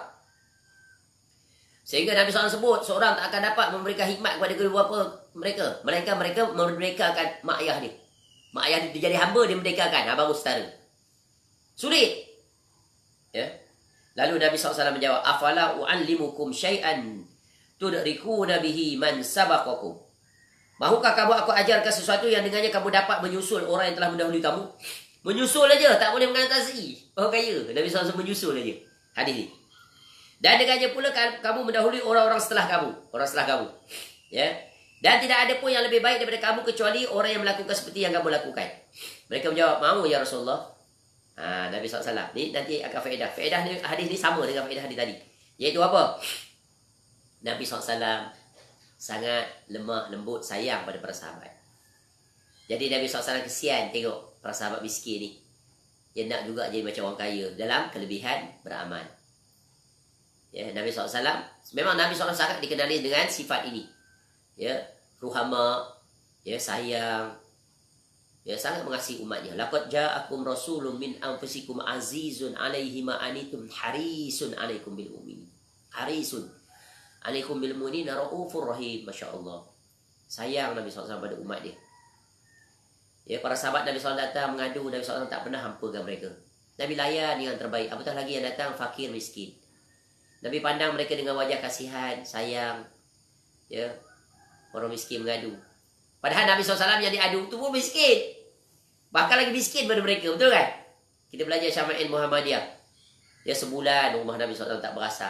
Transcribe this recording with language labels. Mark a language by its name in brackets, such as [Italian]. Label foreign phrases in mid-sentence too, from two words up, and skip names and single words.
[Malay] Sehingga Nabi SAW sebut, seorang tak akan dapat memberikan hikmat kepada kedua bapa mereka. Mereka memerdekakan mak ayah dia. Mak ayah dia jadi hamba, dia merdekakan. Baru setara. Sulit. Ya. Lalu Nabi SAW menjawab, [Arabic] أفلا أعلمكم شيئا تدركون به من سبقكم. [Malay] Mahukah kamu aku ajarkan sesuatu yang dengannya kamu dapat menyusul orang yang telah mendahului kamu? Menyusul aja, tak boleh mengatasi orang kaya. Nabi SAW menyusul aja. Hadis ni. Dan dengannya pula kamu mendahului orang-orang setelah kamu. Orang setelah kamu. Ya. Dan tidak ada pun yang lebih baik daripada kamu kecuali orang yang melakukan seperti yang kamu lakukan. Mereka menjawab, mau [Arabic] يا رسول الله. [Malay] Nabi SAW. Ni nanti akan faedah. Faedah ni, hadis ni sama dengan faedah hadis tadi. Iaitu apa? Nabi SAW sangat lemah, lembut, sayang pada para sahabat. Jadi Nabi SAW kesian tengok para sahabat miskin ni. Dia nak juga jadi macam orang kaya dalam kelebihan beramal. Ya, Nabi SAW, memang Nabi SAW sangat dikenali dengan sifat ini. Ya, ruhama, ya, sayang, ya, sangat mengasihi umatnya. [Arabic] لقد جاءكم رسول من أنفسكم عزيز عليه ما عنتم حريص عليكم بالمؤمنين. حريص عليكم بالمؤمنين رؤوف رحيم. [Malay] Masya-Allah. Sayang Nabi SAW pada umat dia. Ya, para sahabat Nabi SAW datang mengadu, Nabi SAW tak pernah hampakan mereka. Nabi layan dengan terbaik. Apatah lagi yang datang fakir miskin. Nabi pandang mereka dengan wajah kasihan, sayang. Ya, orang miskin mengadu. Padahal Nabi SAW yang diadu itu pun miskin. Bahkan lagi miskin pada mereka. Betul kan? Kita belajar Syama'il Muhammadiyah. Ya, sebulan rumah Nabi SAW tak berasak.